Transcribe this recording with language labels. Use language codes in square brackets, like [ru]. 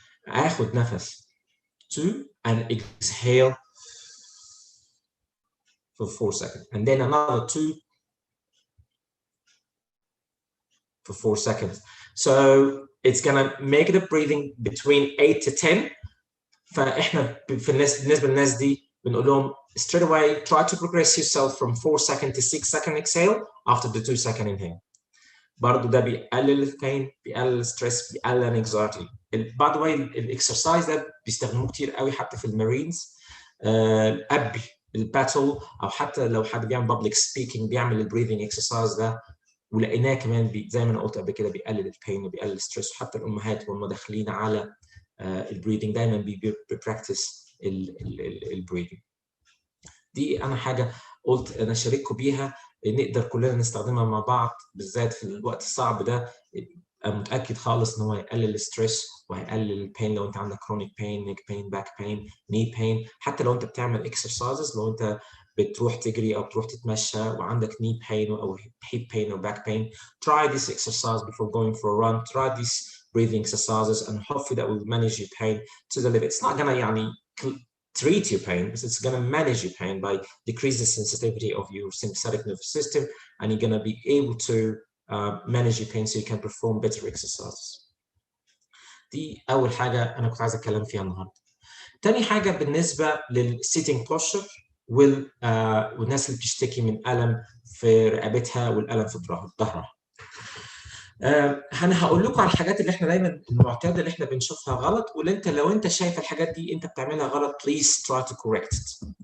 [ar] اخد نفس [en] 2 and exhale for 4 seconds, and then another 2 for 4 seconds. So it's gonna make the breathing between 8 to 10. [ar] فاحنا بالنسبه للناس دي بنقول لهم [en] straight away try to progress yourself from 4 second to 6 second exhale after the 2 second inhale. [ar] برضه ده بيقلل البين، بيقلل الستريس، بيقلل الانكزايتي. باي ذا واي الاكسرسايز ده بيستخدموه كتير قوي حتى في المارينز، الابي الباتل، او حتى لو حد بيعمل بابليك سبيكينج بيعمل البريذنج اكسرسايز ده، ولقيناه كمان زي ما انا قلت قبل كده بيقلل البين وبيقلل الستريس. وحتى الامهات وهم داخلين على البريذنج دايما بيبراكتس البريذنج. دي انا حاجه قلت انا اشارككم بيها نقدر كلنا نستخدمها مع بعض، بالذات في الوقت الصعب ده. متاكد خالص ان هو هيقلل الستريس وهيقلل البين. لو انت عندك كرونيك بين، نيك بين، باك بين، ني بين، حتى لو انت بتعمل اكسرسايزز، لو انت بتروح تجري او بتروح تتمشى وعندك ني بين او هيب بين او باك بين، [en] try this exercise before going for a run. Try these breathing exercises and hopefully that will manage your pain to the limit. It's not gonna يعني treat your pain, but it's going to manage your pain by decrease the sensitivity of your sympathetic nervous system, and you're going to be able to manage your pain so you can perform better exercises. [ar] دي أول حاجة أنا كنت عايز أتكلم فيها النهاردة. تاني حاجة بالنسبة للsitting posture والناس اللي بتشتكي من ألم في رقبتها والألم في ظهرها. انا هقول لكم على الحاجات اللي احنا دايما المعتاده اللي احنا بنشوفها غلط، واللي انت لو انت شايف الحاجات دي انت بتعملها غلط [en] please try to correct it.